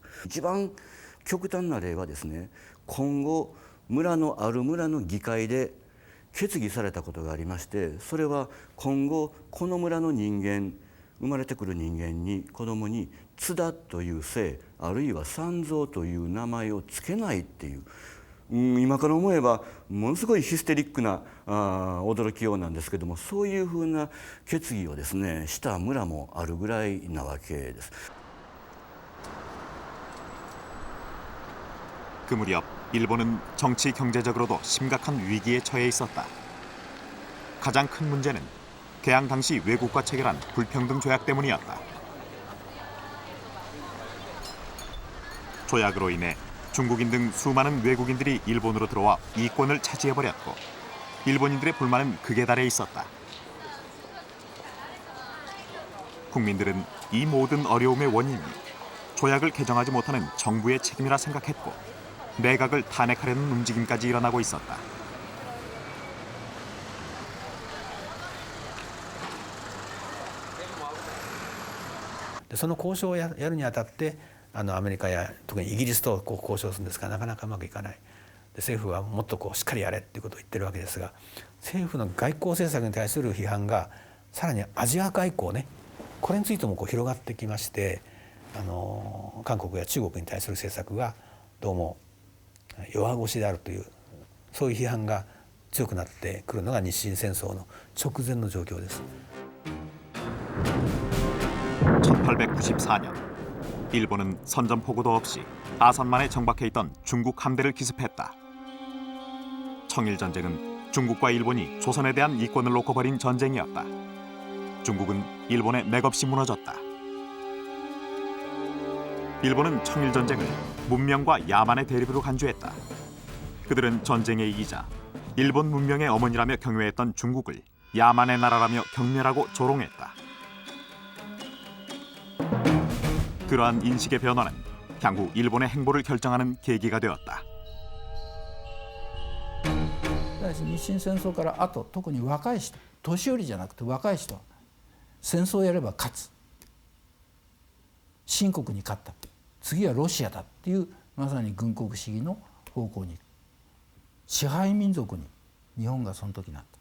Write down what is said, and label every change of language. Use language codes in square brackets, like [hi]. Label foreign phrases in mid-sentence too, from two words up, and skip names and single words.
[ja] 一番極端な例はですね、今後村のある村の議会で決議されたことがありまして、それは今後この村の人間、生まれてくる人間に子供に津田という姓あるいは三蔵という名前をつけないっていう、今から思えばものすごいヒステリックな驚きようなんですけども、そういうふうな決議をですねした村もあるぐらいなわけです。 [ko] 그 무렵 일본은 정치 경제적으로도 심각한 위기에 처해 있었다. 가장 큰 문제는 개항 당시 외국과 체결한 불평등 조약 때문이었다. 조약으로 인해 중국인 등 수많은 외국인들이 일본으로 들어와 이권을 차지해버렸고 일본인들의 불만은 극에 달해 있었다. 국민들은 이 모든 어려움의 원인이 조약을 개정하지 못하는 정부의 책임이라 생각했고 내각을 탄핵하려는 움직임까지 일어나고 있었다. [ja] その交渉をやるにあたってアメリカや特にイギリスと交渉するんですがなかなかうまくいかない。で政府はもっとしっかりやれっていうことを言ってるわけですが、政府の外交政策に対する批判がさらにアジア外交ね、これについても広がってきまして、韓国や中国に対する政策がどうも弱腰であるというそういう批判が強くなってくるのが日清戦争の直前の状況です。 [ko] 1894년 일본은 선전포고도 없이 아산만에 정박해 있던 중국 함대를 기습했다. 청일전쟁은 중국과 일본이 조선에 대한 이권을 놓고 벌인 전쟁이었다. 중국은 일본에 맥없이 무너졌다. 일본은 청일전쟁을 문명과 야만의 대립으로 간주했다. 그들은 전쟁에 이기자 일본 문명의 어머니라며 경외했던 중국을 야만의 나라라며 경멸하고 조롱했다. 그러한 인식의 변화는 향후 일본의 행보를 결정하는 계기가 되었다. [ja] 日清戦争からあと特に若い人、年寄りじゃなくて若い人は戦争をやれば勝つ、清国に勝った、次はロシアだっていうまさに軍国主義の方向に支配民族に日本がその時なった。